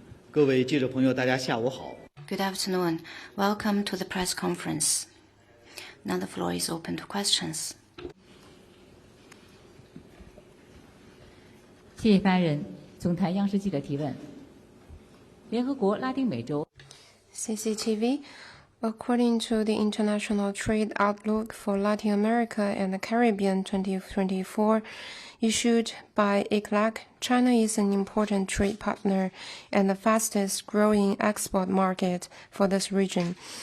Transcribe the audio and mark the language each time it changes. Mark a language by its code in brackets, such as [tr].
[zh] 各位记者朋友，大家下午好。 [en] Good afternoon. Welcome to the press conference. Now the floor is open to questions. [zh] 谢谢发言人。总台央视记者提问：联合国拉丁美洲 [en] CCTV, according to the International Trade Outlook for Latin America and the Caribbean 2024, issued by ICLAC, China is an important trade partner and the fastest growing export market for this region.